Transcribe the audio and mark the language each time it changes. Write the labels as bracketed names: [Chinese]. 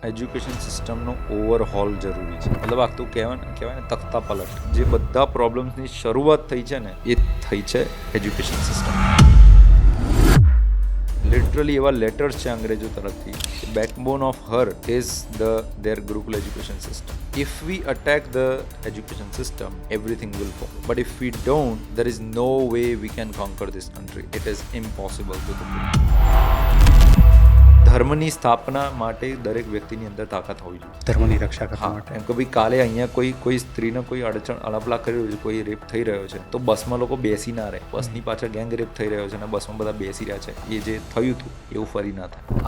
[Gujarati] Education સિસ્ટમનો ઓવરહોલ જરૂરી છે. મતલબ આખું કહેવાય ને તખ્તા પલટ. જે બધા પ્રોબ્લેમ્સની શરૂઆત થઈ છે ને એ થઈ છે એજ્યુકેશન સિસ્ટમ. લિટરલી એવા લેટર્સ છે અંગ્રેજો તરફથી, [English] backbone of her is their [Gujarati] Gurukul education system. [English] If we attack the education system, everything will fall. But if we don't, there is no way we can conquer this country. It is impossible to do. [Gujarati] ધર્મની સ્થાપના માટે દરેક વ્યક્તિની અંદર તાકાત હોવી જોઈએ. ધર્મની રક્ષા કરવા માટે. એમ કે ભાઈ કાલે અહીંયા કોઈ સ્ત્રીને કોઈ અડચણ અળપલા કરી રહ્યું છે, કોઈ રેપ થઈ રહ્યો છે, તો બસમાં લોકો બેસી ના રહે. બસની પાછળ ગેંગ રેપ થઈ રહ્યો છે અને બસમાં બધા બેસી રહ્યા છે. એ જે થયું હતું એવું ફરી ના થાય.